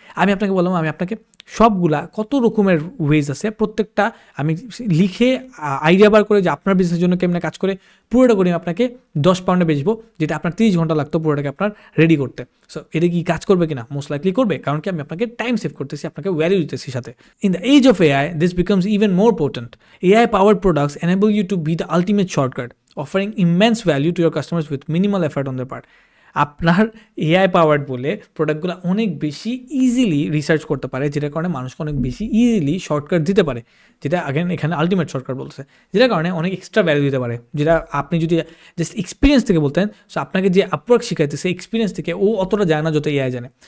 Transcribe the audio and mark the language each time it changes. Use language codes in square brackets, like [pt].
[bn] আমি আপনাকে বললাম, আমি আপনাকে সবগুলা কত রকমের ওয়েজ আছে, প্রত্যেকটা আমি লিখে আইডিয়া বার করে যে আপনার বিজনেসের জন্য কেমনে কাজ করে পুরোটা করে আপনাকে 10 পাউন্ডে বেচবো, যেটা আপনার 30 ঘন্টা লাগতো পুরোটাকে আপনার রেডি করতে। সো এটা কি কাজ করবে কিনা? মোস্ট লাইকলি করবে, কারণ কি আমি আপনাকে টাইম সেভ করতেছি, আপনাকে ভ্যালু দিতেছি সাথে। [en] In the age of AI, this becomes even more potent. AI powered products enable you to be the ultimate shortcut, offering immense value to your customers with minimal effort on their part. [bn] আপনার AI powered বলে প্রোডাক্টগুলো অনেক বেশি easily research করতে পারে, যেটার কারণে মানুষকে অনেক বেশি ইজিলি শর্টকাট দিতে পারে, যেটা আগেন এখানে আলটিমেট শর্টকাট বলছে, যেটার কারণে অনেক এক্সট্রা ভ্যালু দিতে পারে, যেটা আপনি যদি জাস্ট এক্সপিরিয়েন্স থেকে বলতেন। সো আপনাকে যে আপওয়ার্ক শিখাইতেছে এক্সপিরিয়েন্স থেকে, ও অতটা জানে না যত এআই জানে।